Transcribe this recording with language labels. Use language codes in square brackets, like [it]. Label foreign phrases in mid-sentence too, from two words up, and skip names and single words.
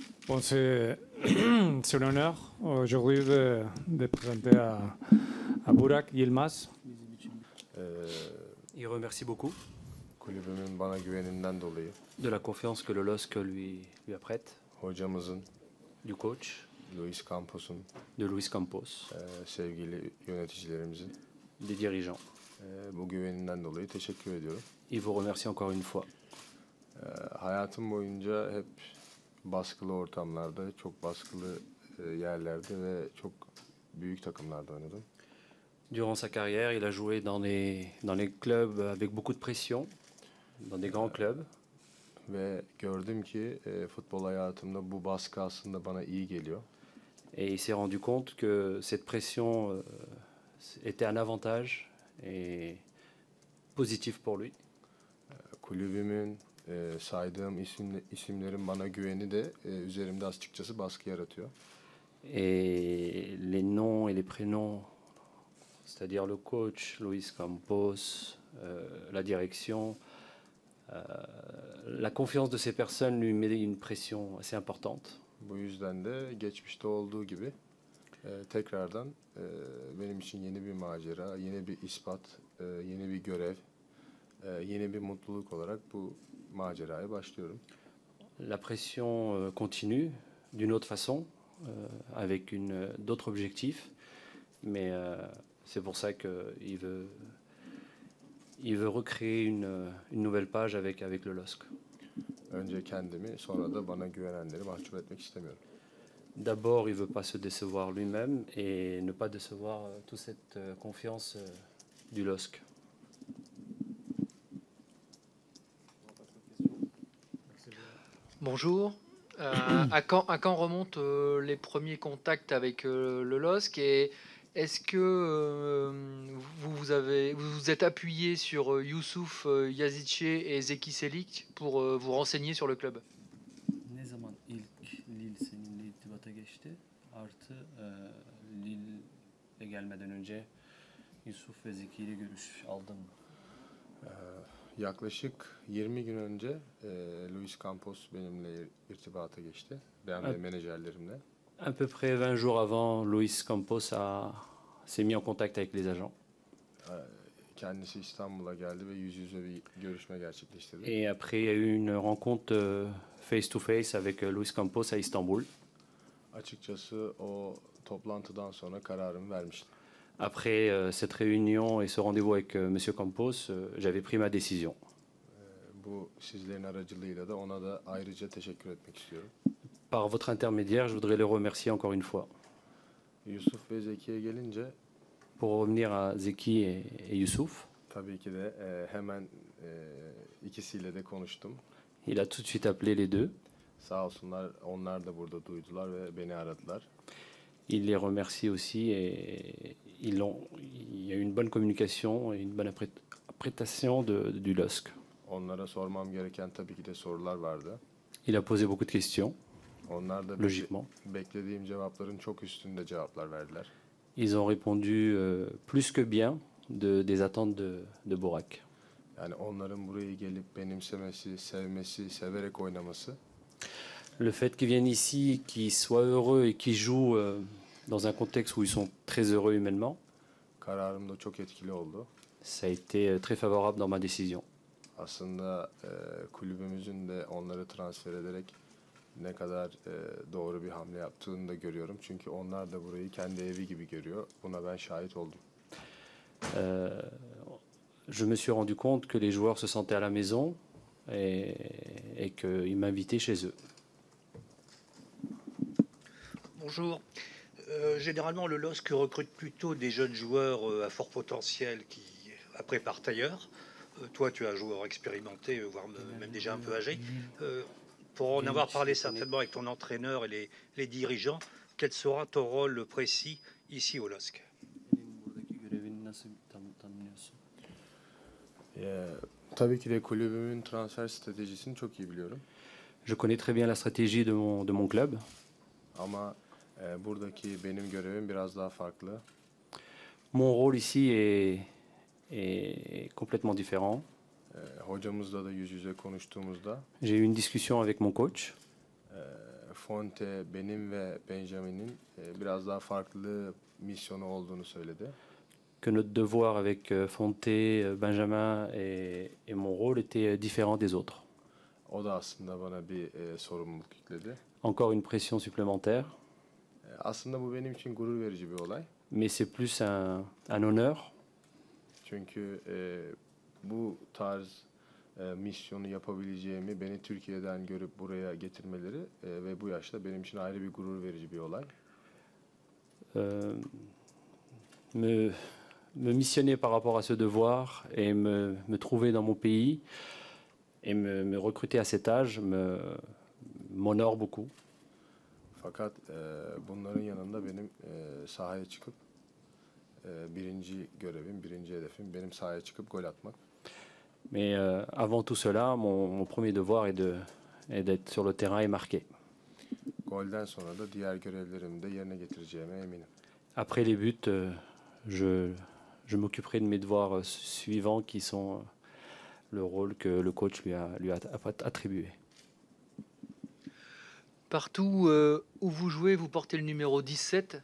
[fr] Bon, c'est un honneur aujourd'hui de présenter à Burak Yilmaz. Il remercie beaucoup [tr] Kulübümün bana güveninden dolayı, [fr] de la confiance que le LOSC lui apprête, [tr] hocamızın, [fr] du coach, [tr] Luis Campos'un, [fr] de Luis Campos, [tr] sevgili yöneticilerimizin [fr] des dirigeants. [tr] bu güveninden dolayı teşekkür ediyorum. [fr] Il vous remercie encore une fois. [tr] Hayatım boyunca hep baskılı ortamlarda, çok baskılı yerlerde ve çok büyük takımlarda oynadım. [fr] Durant sa carrière, il a joué dans les clubs avec beaucoup de pression, dans des grands clubs. [tr] Ve gördüm ki futbol hayatımda bu baskı aslında bana iyi geliyor. [fr] Et il s'est rendu compte que cette pression était un avantage et positif pour lui. [tr] Kulübümün saydığım isimlerin bana güveni de üzerimde açıkçası baskı yaratıyor. [fr] Et les noms et les prénoms, c'est-à-dire le coach, Luis Campos, la direction, la confiance de ces personnes lui met une pression assez importante. [tr] Bu yüzden de geçmişte olduğu gibi tekrardan benim için yeni bir macera, yeni bir ispat, yeni bir görev, yeni bir mutluluk olarak bu maceraya başlıyorum. [fr] La pression continue d'une autre façon, avec d'autres objectifs, mais c'est pour ça qu'il veut recréer une nouvelle page avec le LOSC. [tr] Önce kendimi, sonra da bana güvenenleri mahcup etmek istemiyorum. [fr] D'abord, il ne veut pas se décevoir lui-même et ne pas décevoir toute cette confiance du LOSC. Bonjour. À quand remontent les premiers contacts avec le LOSC et est-ce que vous vous êtes appuyé sur Youssouf Yazidche et Zeki Çelik pour vous renseigner sur le club? [tr] Ne zaman ilk Lille seninle irtibata geçti? Artı Lille'e gelmeden önce Yusuf ve Zeki ile görüş aldın mı? Yaklaşık 20 gün önce Luis Campos benimle irtibata geçti. Ben ve menajerlerimle. [fr] À peu près 20 jours avant, Luis Campos s'est mis en contact avec les agents. [tr] Kendisi İstanbul'a geldi ve yüz yüze bir görüşme gerçekleştirdi. [fr] Et après, il y a eu une rencontre [en] face to face [fr] avec Luis Campos à Istanbul. [tr] Açıkçası o toplantıdan sonra kararımı vermiştim. [fr] Après cette réunion et ce rendez-vous avec Monsieur Campos, j'avais pris ma décision. [tr] Bu sizlerin aracılığıyla da ona da ayrıca teşekkür etmek istiyorum. [fr] Par votre intermédiaire, je voudrais les remercier encore une fois. [tr] Yusuf ve Zeki'ye gelince [fr] Pour revenir à Zeki et Youssouf, [tr] tabii ki de hemen ikisiyle de konuştum. [fr] il a tout de suite appelé les deux. [tr] Sağ olsunlar, onlar da burada duydular ve beni aradılar. [fr] Il les remercie aussi et il y a eu une bonne communication et une bonne appréciation du LOSC. [tr] Onlara sormam gereken tabii ki de sorular vardı. [fr] Il a posé beaucoup de questions, [tr] Onlar da [fr] logiquement. [tr] beklediğim cevapların çok üstünde cevaplar verdiler. [fr] Ils ont répondu plus que bien des attentes de Burak. [tr] Yani onların buraya gelip benimsemesi, sevmesi, severek oynaması [fr] Le fait qu'ils viennent ici, qu'ils soient heureux et qu'ils jouent dans un contexte où ils sont très heureux humainement, [tr] kararımda çok etkili oldu. [fr] ça a été très favorable dans ma décision. [tr] Aslında kulübümüzün de onları transfer ederek ne kadar doğru bir hamle yaptığını da görüyorum. Çünkü onlar da burayı kendi evi gibi görüyor. Buna ben şahit oldum. [fr] Je me suis rendu compte que les joueurs se sentaient à la maison et qu'ils m'invitaient chez eux. Bonjour. Généralement, le LOSC recrute plutôt des jeunes joueurs à fort potentiel qui, après, partent ailleurs. Toi, tu es un joueur expérimenté, voire même déjà un peu âgé. Pour en avoir parlé certainement avec ton entraîneur et les dirigeants, quel sera ton rôle précis ici au LOSC? [tr] Buradaki görevini nasıl tanımlıyorsun? Tabii ki de kulübümün transfer stratejisini çok iyi biliyorum. [fr] Je connais très bien la stratégie de mon club. [tr] Ama buradaki benim görevim biraz daha farklı. [fr] Mon rôle ici est complètement différent. [tr] Hocamızla da yüz yüze konuştuğumuzda [fr] J'ai eu une discussion avec mon coach. [tr] Fonte, benim ve Benjamin'in biraz daha farklı misyonu olduğunu söyledi. [fr] Que notre devoir avec Fonte, Benjamin et mon rôle était différent des autres. [tr] O da aslında bana bir sorumluluk yükledi. [fr] Encore une pression supplémentaire, [tr] Aslında bu benim için gurur verici bir olay. [fr] mais c'est plus un honneur. [tr] Çünkü bu tarz misyonu yapabileceğimi beni Türkiye'den görüp buraya getirmeleri ve bu yaşta benim için ayrı bir gurur verici bir olay. [fr] Euh, me missionner par rapport à ce devoir et me trouver dans mon pays et me recruter à cet âge m'honore beaucoup. [tr] Fakat bunların yanında benim sahaya çıkıp birinci görevim, birinci hedefim benim sahaya çıkıp gol atmak. [fr] Mais avant tout cela, mon premier devoir est d'être sur le terrain et marquer. [tr] Golden sonra da diğer görevlerimi de yerine getireceğime eminim. [fr] Après les buts, je m'occuperai de mes devoirs suivants qui sont le rôle que le coach lui a attribué. Partout où vous jouez, vous portez le numéro 17.